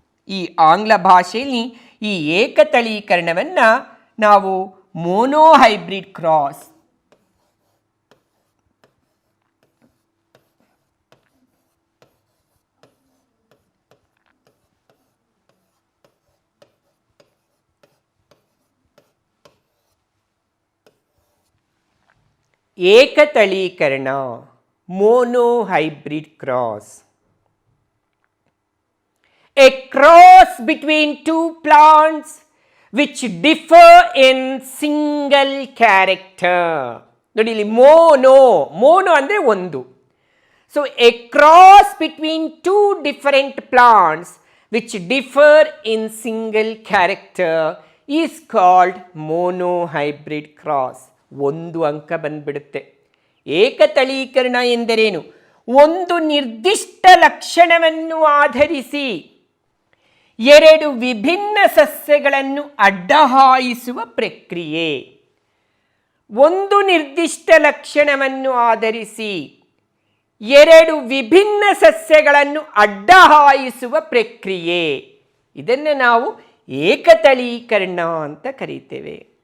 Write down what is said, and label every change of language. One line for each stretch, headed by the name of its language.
Kannada: ಈ ಆಂಗ್ಲ ಭಾಷೆಯಲ್ಲಿ ಈ ಏಕತಳೀಕರಣವನ್ನು ನಾವು monohybrid cross, ಏಕತಳೀಕರಣ, monohybrid cross.
English: A cross between two plants which differ in single character.
Kannada: ನೋಡಿ ಇಲ್ಲಿ ಮೋನೋ ಅಂದರೆ ಒಂದು.
English: So a cross between two different plants which differ in single character is called monohybrid cross.
Kannada: ಒಂದು ಅಂಕ ಬಂದ್ಬಿಡುತ್ತೆ. ಏಕತಳೀಕರಣ ಎಂದರೇನು? ಒಂದು ನಿರ್ದಿಷ್ಟ ಲಕ್ಷಣವನ್ನು ಆಧರಿಸಿ ಎರಡು ವಿಭಿನ್ನ ಸಸ್ಯಗಳನ್ನು ಅಡ್ಡಹಾಯಿಸುವ ಪ್ರಕ್ರಿಯೆ. ಒಂದು ನಿರ್ದಿಷ್ಟ ಲಕ್ಷಣವನ್ನು ಆಧರಿಸಿ ಎರಡು ವಿಭಿನ್ನ ಸಸ್ಯಗಳನ್ನು ಅಡ್ಡಹಾಯಿಸುವ ಪ್ರಕ್ರಿಯೆ, ಇದನ್ನು ನಾವು ಏಕತಳೀಕರಣ ಅಂತ ಕರೀತೇವೆ.